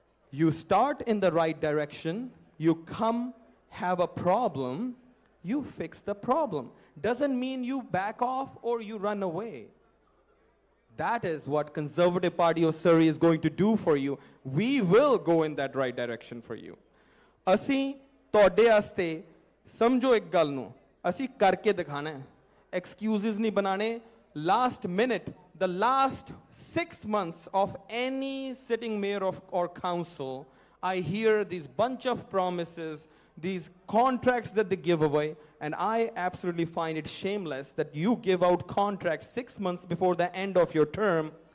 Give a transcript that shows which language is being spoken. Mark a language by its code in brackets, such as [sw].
[en] You start in the right direction, you come, have a problem, you fix the problem. Doesn't mean you back off or you run away. That is what Conservative Party of Surrey is going to do for you. We will go in that right direction for you. [pa] Asi ਤੁਹਾਡੇ ਵਾਸਤੇ ਸਮਝੋ ਇੱਕ ਗੱਲ ਨੂੰ ਅਸੀਂ ਕਰਕੇ ਦਿਖਾਣਾ ਹੈ. Excuses ਨਹੀਂ ਬਣਾਣੇ. [en] Last minute, the last 6 months of any sitting mayor or council, I hear these bunch of promises, these contracts that they give away, and I absolutely find it shameless that you give out contracts 6 months before the end of your term.